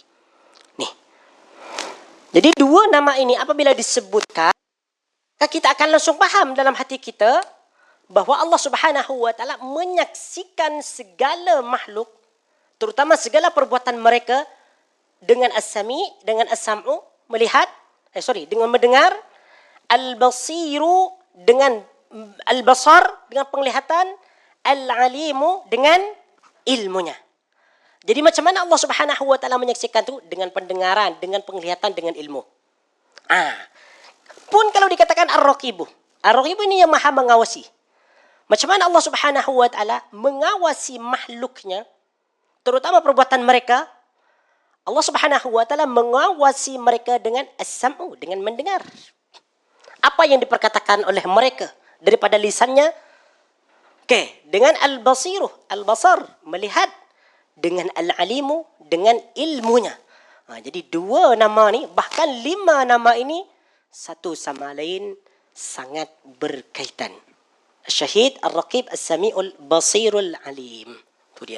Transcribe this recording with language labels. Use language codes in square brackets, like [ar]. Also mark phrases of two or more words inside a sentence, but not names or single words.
[ms] Nih. Jadi 2 nama ini apabila disebutkan, kita akan langsung faham dalam hati kita bahawa Allah [ar] سبحانه وتعالى [ms] menyaksikan segala makhluk, terutama segala perbuatan mereka dengan as-sami, dengan as-sam'u, melihat, dengan mendengar, al-basiru dengan al-basar, dengan penglihatan, al-alimu dengan ilmunya. Jadi macam mana Allah [ar] سبحانه وتعالى [ms] menyaksikan tu? Dengan pendengaran, dengan penglihatan, dengan ilmu. Pun kalau dikatakan Ar-Raqibu. Ar-Raqibu ini yang maha mengawasi. Macam mana Allah [ar] سبحانه وتعالى [ms] mengawasi makhluknya, terutama perbuatan mereka? Allah [ar] سبحانه وتعالى [ms] mengawasi mereka dengan as-sam'u, dengan mendengar. Apa yang diperkatakan oleh mereka daripada lisannya? Okey, dengan al-basiru, al-basar, melihat, dengan al-alimu, dengan ilmunya. Jadi 2 nama ni, bahkan 5 nama ini satu sama lain sangat berkaitan. Syahid, Ar-Raqib, As-Sami'ul, Basirul, Alim. Itu dia.